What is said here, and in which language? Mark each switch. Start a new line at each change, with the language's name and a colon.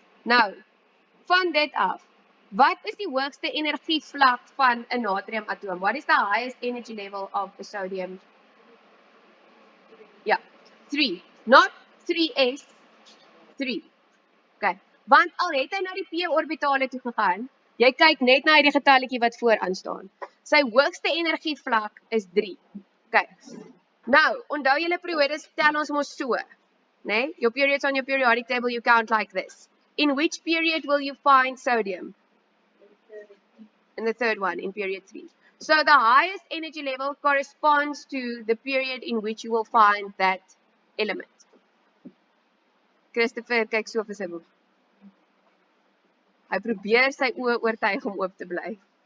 Afrikaans: Nou, van dit af, wat is die hoogste energievlak van 'n natriumatoom?
English: What is the highest energy level of the sodium? Ja, 3. Not 3s, 3. Okay.
Afrikaans: Want al het hy na die p-orbitale toe gegaan, jy kyk net na die getalletjie wat vooraan staan. Sy hoogste energievlak is 3. Okay. Nou, onthou julle periodes tel ons mos so, né?
English: Your periods on your periodic table you count like this. In which period will you find sodium? In the third one, in period 3. So the highest energy level corresponds to the period in which you will find that element.
Afrikaans: Christopher kyk so vir sy boek. Hy probeer sy oë oortuig om oop te bly.